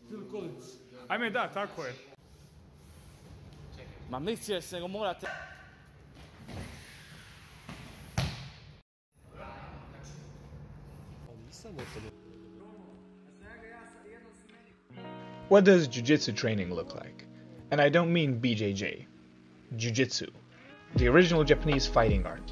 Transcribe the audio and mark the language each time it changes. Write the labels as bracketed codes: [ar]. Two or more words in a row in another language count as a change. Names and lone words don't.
[hr] Ajme, da, tako je. Ma mislio se nego morate... [en] What does Jiu-Jitsu training look like? And I don't mean BJJ. Jiu-Jitsu, the original Japanese fighting art.